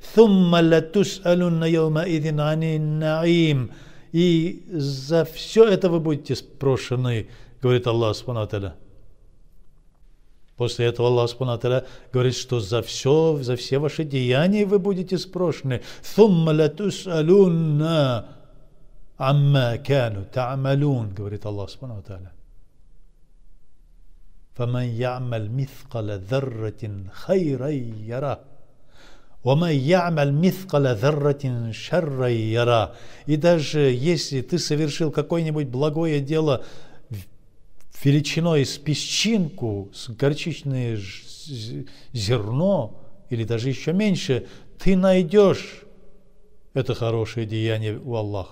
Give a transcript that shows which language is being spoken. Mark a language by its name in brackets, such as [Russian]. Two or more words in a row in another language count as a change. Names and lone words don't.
[Russian] И за все это вы будете спрошены, говорит Аллах [Arabic] سبحانه وتعالى. [Russian] После этого Аллах [Arabic] سبحانه وتعالى [Russian] говорит, что за все ваши деяния вы будете спрошены. Говорит Аллах [Arabic] سبحانه وتعالى. فَمَنْ يَعْمَلْ مِثْقَلَ ذَرَّةٍ خَيْرًا يَرَهُ وَمَنْ يَعْمَلْ مِثْقَلَ ذَرَّةٍ شَرًّا يَرَهُ. [Russian] И даже если ты совершил какое-нибудь благое дело величиной с песчинку, с горчичное зерно, или даже еще меньше, ты найдешь это хорошее деяние у Аллаха.